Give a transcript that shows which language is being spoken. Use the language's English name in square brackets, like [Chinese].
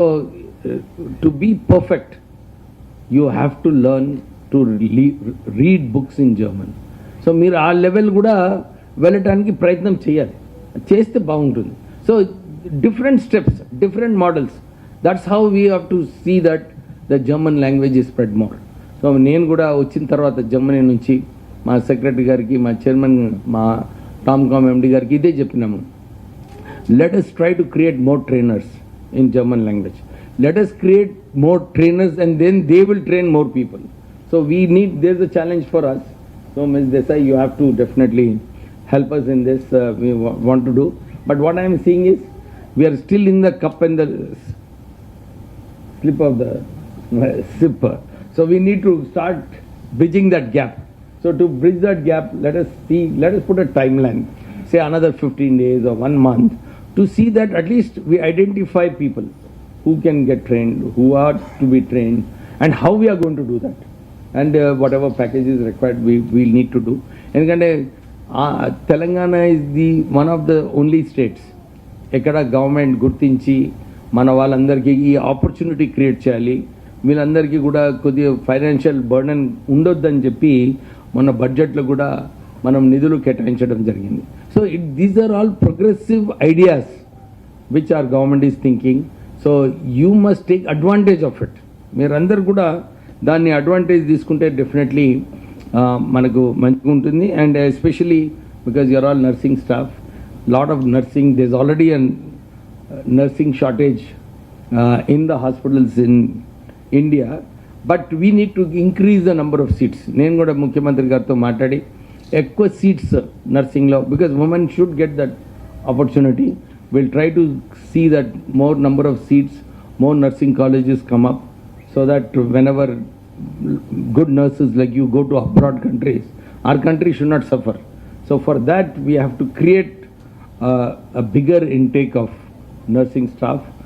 [English] So, to be perfect, you have to learn to read books in German. [Telugu] So మీరు ఆ level కూడా వెళ్ళటానికి ప్రయత్నం చేయాలి, చేస్తే బాగుంటుంది. [English] So different steps, different models, that's how we have to see that the German language is spread more. [Telugu] So నేను కూడా వచ్చిన తర్వాత జర్మనీ నుంచి మా సెక్రటరీ గారికి, మా చైర్మన్, మా టామ్కామ్ ఎండి గారికి ఇదే చెప్పినాము. [English] Let us try to create more trainers in German language. Let us create more trainers and then they will train more people. So there's a challenge for us. So Ms. Desai, you have to definitely help us in this. We want to do. But what I am seeing is we are still in the cup and the slip of the sipper. So we need to start bridging that gap. So to bridge that gap, let us put a timeline, say another 15 days or 1 month, to see that at least we identify people who can get trained, who are to be trained, and how we are going to do that. And whatever package is required, we need to do. And Telangana is one of the only states [Telugu] ekkada government gurtinchi mana vallandariki ee opportunity create cheyali, వీళ్ళందరికీ కూడా కొద్దిగా financial burden ఉండొద్దని చెప్పి మన బడ్జెట్లో కూడా మనం నిధులు కేటాయించడం జరిగింది. [English] So these are all progressive ideas which are government is thinking. So you must take advantage of it. [Telugu] మీరందరూ కూడా దాన్ని అడ్వాంటేజ్ తీసుకుంటే డెఫినెట్లీ మనకు మంచిగా ఉంటుంది. [English] And especially because you are all nursing staff, lot of nursing, there is already a nursing shortage in the hospitals in India, but we need to increase the number of seats. [Telugu] నేను కూడా ముఖ్యమంత్రి గారితో మాట్లాడి ఎక్కువ seats నర్సింగ్లో, [English] Because women should get that opportunity. Will try to see that more number of seats, more nursing colleges come up, so that whenever good nurses like you go to abroad countries, our country should not suffer. So for that we have to create a bigger intake of nursing staff.